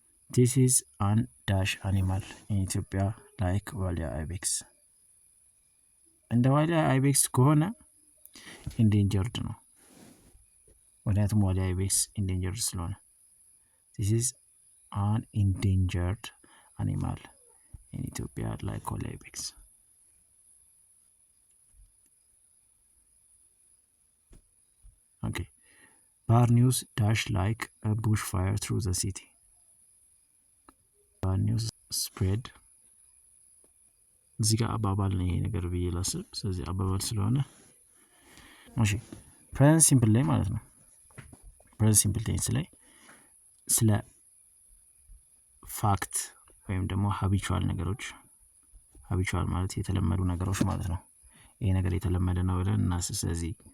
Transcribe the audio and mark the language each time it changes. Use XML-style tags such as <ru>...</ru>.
<en>This is an dash animal in Ethiopia like ዋሊያ አይቤክስ።</en> <am>እንደ ዋሊያ አይቤክስ ከሆነ endangered ነው። ምክንያቱም ዋሊያ አይቤክስ endangered ስለሆነ</am> <en>this is an endangered animal in Ethiopia like ዋሊያ አይቤክስ። Okay. Bad news dash like a bushfire through the city. Bad news spread.</en> <am>እዚህ ጋር አባባል ነው ይሄ ነገር ብዬ ላስብ። ስለዚህ አባባል ስለሆነ እሺ ፕሬዘንት ሲምፕል ላይ ማለት ነው። ፕሬዘንት ሲምፕል ቴንስ ላይ ስለ ፋክት ወይም ደግሞ ሀቢቹዋል ነገሮች፣ ሀቢቹዋል ማለት የተለመዱ ነገሮች ማለት ነው። ይሄ ነገር የተለመደ ነው ብለን እናስብ። ስለዚህ</am>